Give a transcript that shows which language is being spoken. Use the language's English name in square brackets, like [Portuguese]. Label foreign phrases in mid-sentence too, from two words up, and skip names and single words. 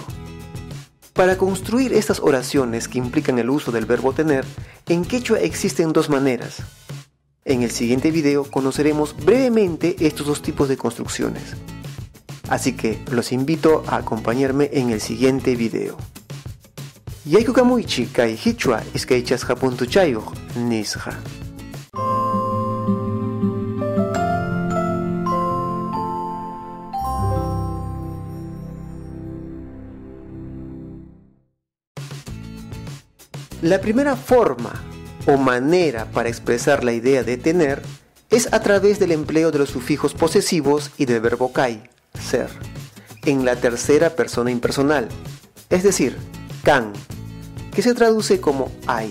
[Spanish] Para construir estas oraciones que implican el uso del verbo tener, en quechua existen dos maneras. En el siguiente video conoceremos brevemente estos dos tipos de construcciones. Así que los invito a acompañarme en el siguiente video. [Quechua] Yaykukamuichi kai hichua iskaychasqa puntuchayuq nisqa. [Spanish] La primera forma o manera para expresar la idea de tener es a través del empleo de los sufijos posesivos y del verbo kai, ser, en la tercera persona impersonal, es decir, kan, que se traduce como hay.